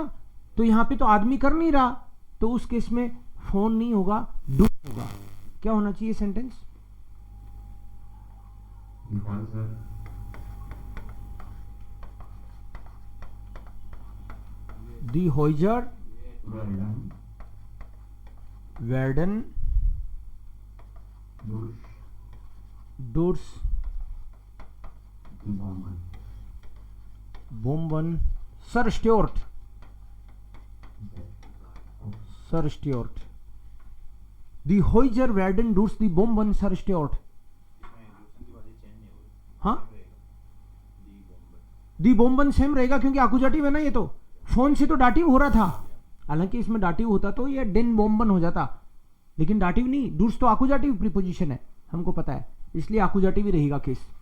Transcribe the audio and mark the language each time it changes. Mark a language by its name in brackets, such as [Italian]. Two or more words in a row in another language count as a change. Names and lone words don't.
[Hindi] तो यहां पे तो आदमी कर नहीं रहा, तो उस केस में फोन नहीं होगा, डू होगा। क्या होना चाहिए सेंटेंस? [German] Die Häuser werden durch Bomben zerstört. Die Häuser werden durch die Bomben zerstört. [Hindi] हाँ, [German] die Bomben [Hindi] सेम रहेगा क्योंकि आकुजाटिव है ना। ये तो फोन से तो डाटिव हो रहा था, हालांकि इसमें डाटिव होता तो ये [German] den Bomben [Hindi] हो जाता, लेकिन डाटिव नहीं। डूर्स तो आकुजाटिव प्रीपोजिशन है, हमको पता है, इसलिए आकुजाटिव ही रहेगा केस।